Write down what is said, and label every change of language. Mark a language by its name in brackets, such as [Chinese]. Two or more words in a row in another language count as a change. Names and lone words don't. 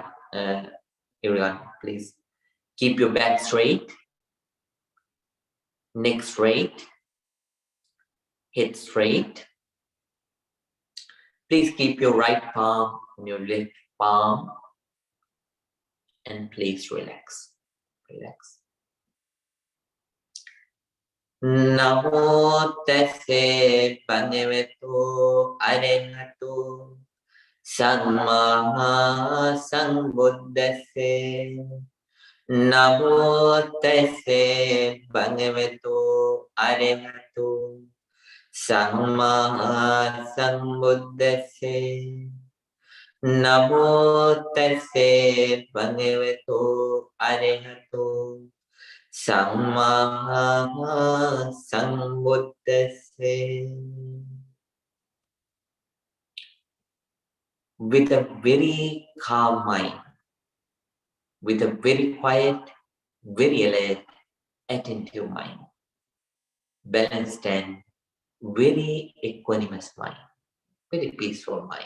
[English] Everyone, please keep your back straight, neck straight, head straight. Please keep your right palm on your left palm and please relax. Relax. [Pali] Namo tesse bhagavato arahato samma sambuddhassa. Namo tesse bhagavato arahato samma sambuddhassa. Namo tesse bhagavato arahato samma sambuddhassa. [English] With a very calm mind, with a very quiet, very alert, attentive mind, balanced and very equanimous mind, very peaceful mind.